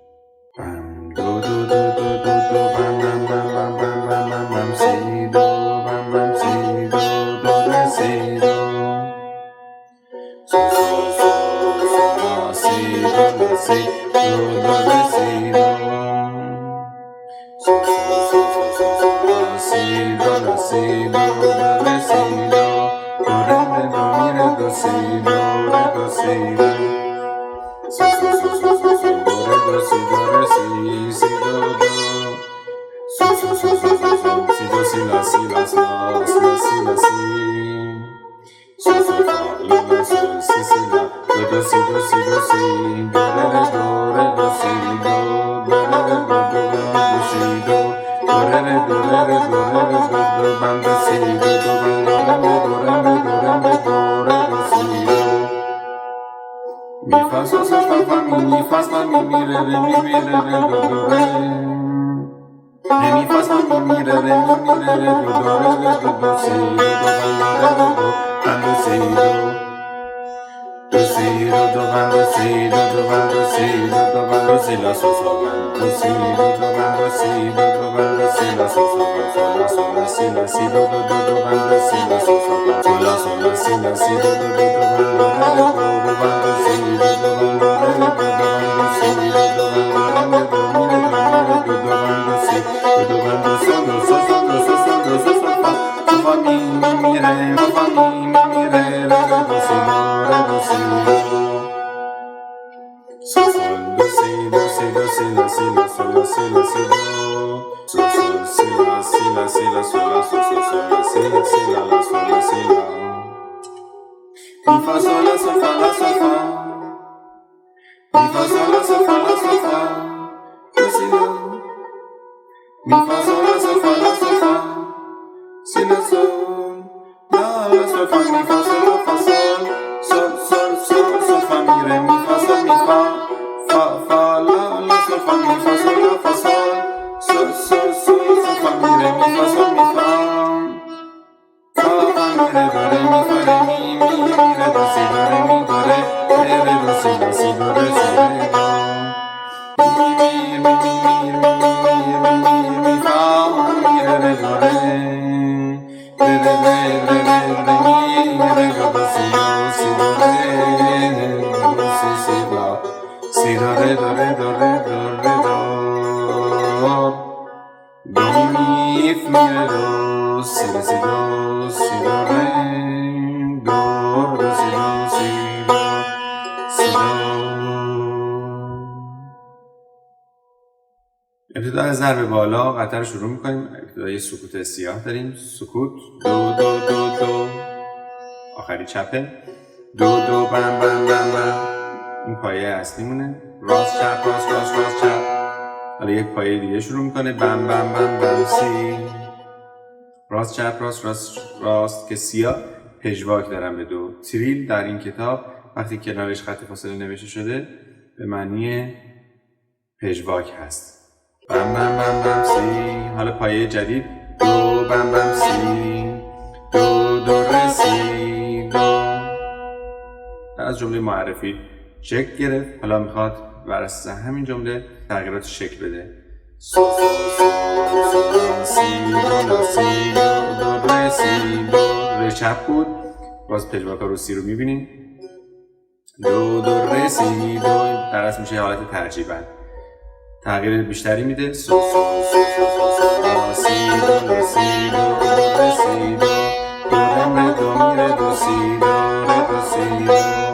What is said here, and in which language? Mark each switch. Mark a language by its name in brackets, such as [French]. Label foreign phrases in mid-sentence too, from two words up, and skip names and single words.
[Persian] بم دو دو دو دو دو دو بم بم بم بم بم بم بم بم سی دو بم بم سی دو دو ره سی دو سو سو سو سو لا سی دو لا سی دو دو ره سی دو سو سو سو سو سو سو لا سی دو لا سی دو دو ره سی دو دو ره دو می ره دو سی دو ره دو سی دو سو سو سو سو سو سو دو ره دو سی دو ره سی سی دو دو سو سو سو سو سو سو سی دو سی لا سی لا لا سی لا سی سو سو فا لا لا سو سی سی لا دو دو سی دو سی دو سی دو ره دو سی دو دو ره دو دو دو سی دو دو ره دو دو بم دو سی دو دو بم دو ره دو سی دو می فا سو سو فا فا می فا سا می ره ره می ره ره دو دو ره ره می فا سا می ره ره می ره ره دو دو ره ره دو دو سی دو دو بم دو ره دو بم دو سی دو دو سی سی دو دو بند و سی دو دو بند و سی دو دو بند و سی لا سو سو بند و سی دو دو بند و سی دو دو بند و سی لا سو سو بند سو لا سو لا سی لا سی دو دو دو دو بند و سی لا سو سو بند سو لا سو لا سی لا سی دو دو دو دو بند و ره دو دو بند و سی دو دو بند و ره دو دو بند و سی دو دو بند و ره دو میره دو میره دو دو بند و سی دو دو بند و سو دو سو سو دو سو سو دو سو سو فا فا می میره فا می میره ره دو سی ره دو سی sol sol do si do si do si la si la sol la si la si do sol sol si la si la si la sol la sol sol sol la si la si la la sol la si la mi fa sol la sol fa la sol fa mi fa sol la sol fa la sol fa do si la mi fa sol la sol fa la sol fa si la sol la la sol fa mi fa sol la fa sol sol sol sol sol fa mi re mi fa sol mi fa fa fa la la sol fa mi fa sol la fa sol sol sol sol sol fa mi re mi fa sol mi fa fa fa mi re do re mi fa re mi re do si do re mi do re do si do si do re si re do mi fa mi re do re mi re do si do si do re do si si la si do re do re do re do re do do mi mi re do si re si do si do re do do si do si do si do. ابتدا از ضرب بالا قطعه رو شروع میکنیم. ابتدا یه سکوت سیاه داریم. سکوت دو دو دو دو آخری چپه دو دو بم بم بم بم. این پایه اصلی مونه. راست چپ راست راست راست چپ. حالا یک پایه دیگه شروع میکنه بم بم بم بم سی. راست چپ راست راست راست که سیاه پژواک دارم به دو. تریل در این کتاب وقتی کنارش خط فاصله نوشته شده به معنی پژواک هست. بم بم بم بم سی. حالا پایه جدید دو بم بم سی دو دو ره سی دو. از جمله معرفی شکل گرفت. حالا میخواد بر اساس همین جمله تغییرات شکل بده. سو سو سو سو لا سی دو لا سی دو دو ره سی دو. ره چپ بود. باز پژواک رو سی رو میبینیم. دو دو ره سی دو. در اصل میشه حالت ترجیباً. تغییر بیشتری میده. سو سو سو سو سو لا سی دو لا سی دو دو ره سی دو دو ره دو میره دو سی دو ره دو سی دو.